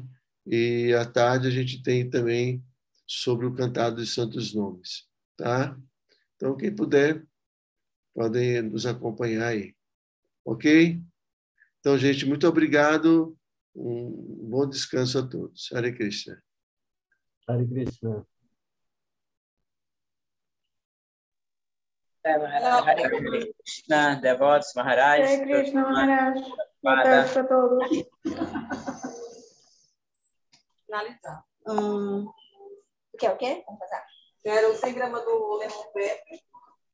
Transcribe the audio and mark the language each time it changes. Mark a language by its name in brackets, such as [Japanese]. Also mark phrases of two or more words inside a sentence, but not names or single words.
[Portuguese] E à tarde a gente tem também sobre o Cantado dos Santos Nomes, tá? Então, quem puder, podem nos acompanhar aí, ok? Então, gente, muito obrigado. Um bom descanso a todos. Hare Krishna. Hare Krishna. Hare Krishna, devotos, Maharaj. Hare Krishna Maharaj. Boa tarde para todos. Finalizar. O quê? Vamos fazer. Quero 100 gramas do [English] lemon pepper.